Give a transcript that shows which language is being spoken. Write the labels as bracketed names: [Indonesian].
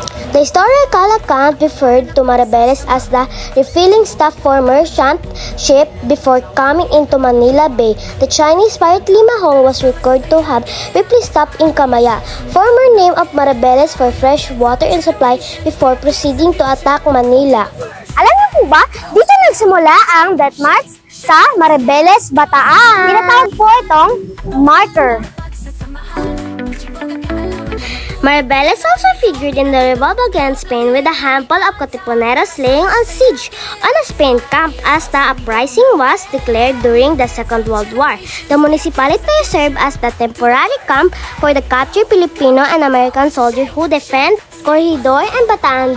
[English] The historical account referred to Maribeles as the refilling staff for merchant ship before coming into Manila Bay. The Chinese pirate Limahong was recorded to have briefly stopped in Kamaya, former name of Maribeles for fresh water and supply before proceeding to attack Manila. [Filipino] Alam niyo po ba, dito nagsimula ang death march sa Maribeles, Bataan. Tinatawag po itong marker. [English] Maribeles also figured in the revolt against Spain with a handful of Katipuneros laying on siege on a Spain camp as the uprising was declared during the Second World War. The municipality served as the temporary camp for the captured Filipino and American soldiers who defend Corregidor and Bataan.